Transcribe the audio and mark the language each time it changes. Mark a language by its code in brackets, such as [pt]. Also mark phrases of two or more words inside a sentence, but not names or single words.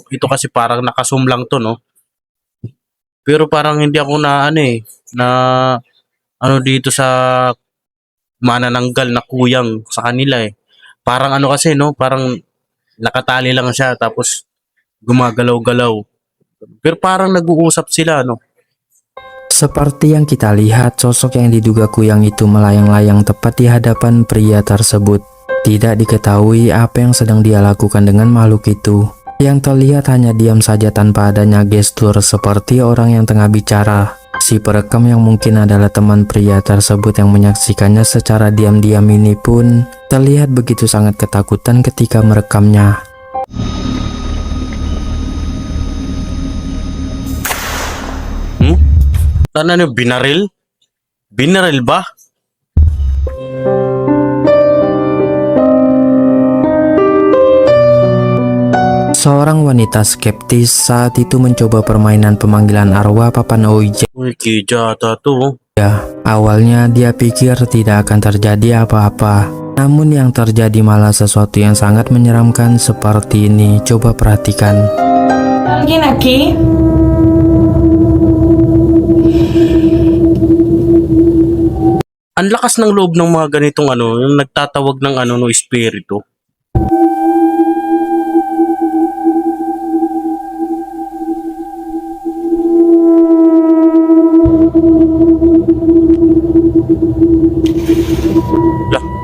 [tl] Ito kasi parang nakazoom lang to no. Pero parang hindi ako na dito sa manananggal na kuyang sa kanila eh. Parang ano kasi no, parang nakatali lang siya tapos gumagalaw-galaw. Pero parang nag-uusap sila no. [id] Seperti yang kita lihat, sosok yang diduga kuyang itu melayang-layang tepat di hadapan pria tersebut. Tidak diketahui apa yang sedang dia lakukan dengan makhluk itu. Yang terlihat hanya diam saja tanpa adanya gestur seperti orang yang tengah bicara. Si perekam yang mungkin adalah teman pria tersebut yang menyaksikannya secara diam-diam ini pun terlihat begitu sangat ketakutan ketika merekamnya. [tl] Ano binaril? Binaril ba? [id] Seorang wanita skeptis saat itu mencoba permainan pemanggilan arwah Papan Ouija. [tl] Uy, kijata to. [id] Awalnya dia pikir tidak akan terjadi apa-apa. Namun yang terjadi malah sesuatu yang sangat menyeramkan seperti ini. Coba perhatikan. [es] ¿Alguien aquí? [tl] Ang lakas ng loob ng mga ganitong yung nagtatawag ng no espiritu. Lah.